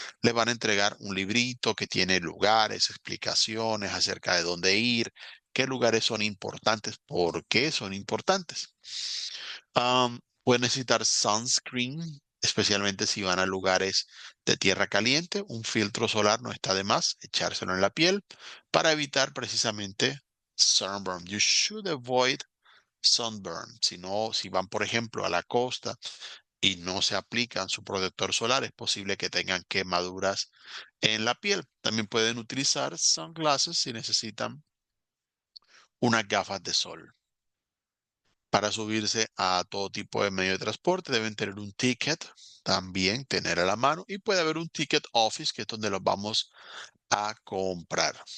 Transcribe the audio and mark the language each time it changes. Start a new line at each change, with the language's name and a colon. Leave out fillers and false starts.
Spanish: Le van a entregar un librito que tiene lugares, explicaciones acerca de dónde ir, qué lugares son importantes, por qué son importantes. Pueden necesitar sunscreen, especialmente si van a lugares de tierra caliente. Un filtro solar no está de más, echárselo en la piel para evitar precisamente sunburn.
English: You should avoid sunburn.
Spanish: Si no, si van, por ejemplo, a la costa y no se aplican su protector solar, es posible que tengan quemaduras en la piel. También pueden utilizar sunglasses si necesitan unas gafas de sol. Para subirse a todo tipo de medio de transporte deben tener un ticket, también tener a la mano y puede haber un ticket office que es donde los vamos a comprar.